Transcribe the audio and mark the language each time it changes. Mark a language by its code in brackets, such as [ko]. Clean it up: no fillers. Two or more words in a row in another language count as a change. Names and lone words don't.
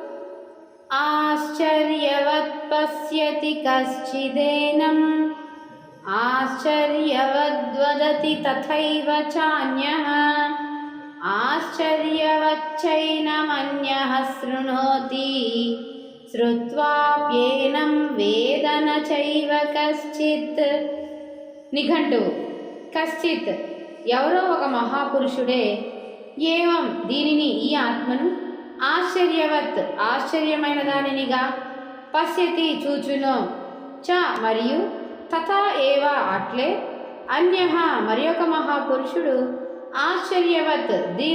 [sa] आश्चर्यवत् पश्यति कश्चिदेनम् आश्चर्यवद्वदति तथैव चान्यः आश्चर्यवच्चैनमन्यः शृणोति श्रुत्वाप्येनं वेद न चैव कश्चित्। [te] నిఘంటువు కశ్చిత్ ఎవరో ఒక మహాపురుషుడే ఏవం దీనిని ఈ ఆత్మను ఆశ్చర్యవత్ ఆశ్చర్యమైన దానినిగా పశ్యతి చూచును చ మరియు [sa] तथा एव [te] అట్లే అన్యః మరి ఒక మహాపురుషుడు ఆశ్చర్యవత్ దీని